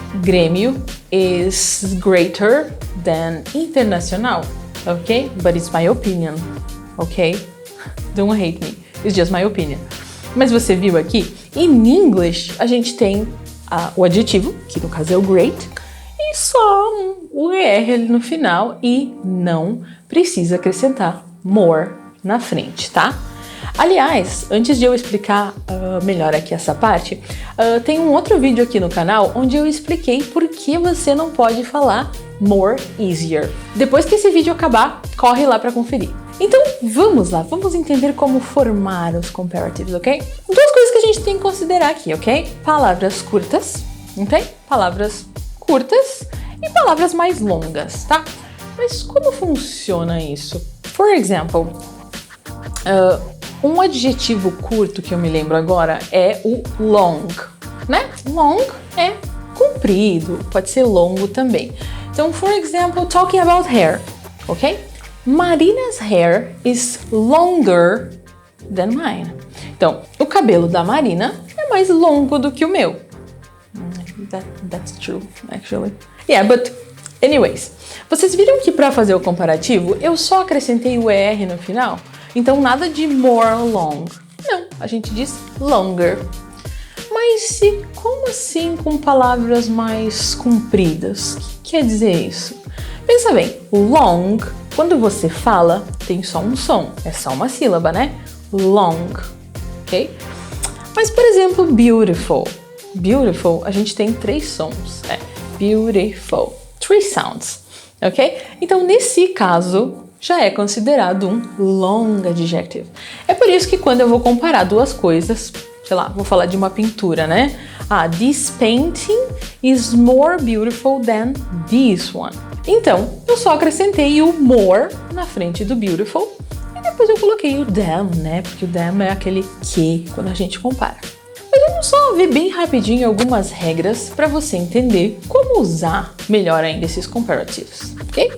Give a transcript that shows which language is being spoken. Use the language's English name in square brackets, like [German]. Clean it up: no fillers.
[English] Grêmio is greater than Internacional, okay? But it's my opinion, okay? Don't hate me. It's just my opinion. [Portuguese] Mas você viu aqui, [English] in English, [Portuguese] a gente tem o adjetivo, que no caso é o great, e só o ER ali no final e não precisa acrescentar more na frente, tá? Aliás, antes de eu explicar melhor aqui essa parte, tem um outro vídeo aqui no canal onde eu expliquei por que você não pode falar more easier. Depois que esse vídeo acabar, corre lá para conferir. Então, vamos lá, vamos entender como formar os comparatives, ok? Duas coisas que a gente tem que considerar aqui, ok? Palavras curtas, ok? Palavras curtas e palavras mais longas, tá? Mas como funciona isso? [English] For example, [Portuguese] um adjetivo curto que eu me lembro agora é o long, né? Long é comprido, pode ser longo também. Então, [English] for example, talking about hair, ok? Marina's hair is longer than mine. [Portuguese] Então, o cabelo da Marina é mais longo do que o meu. [English] That's true, actually. Yeah, but anyways, [Portuguese] vocês viram que para fazer o comparativo eu só acrescentei o ER no final? Então nada de more long. Não, a gente diz longer. Mas como assim com palavras mais compridas? O que quer dizer isso? Pensa bem, long, quando você fala, tem só um som, é só uma sílaba, né? Long, ok? Mas, por exemplo, beautiful. Beautiful, a gente tem três sons, beautiful, [English] three sounds, [Portuguese] ok? Então, nesse caso, já é considerado um long adjective. É por isso que quando eu vou comparar duas coisas, sei lá, vou falar de uma pintura, né? [English] This painting is more beautiful than this one. [Portuguese] Então, eu só acrescentei o more na frente do beautiful e depois eu coloquei o than, né? Porque o than é aquele que quando a gente compara. Mas vamos só ver bem rapidinho algumas regras para você entender como usar melhor ainda esses comparatives, ok?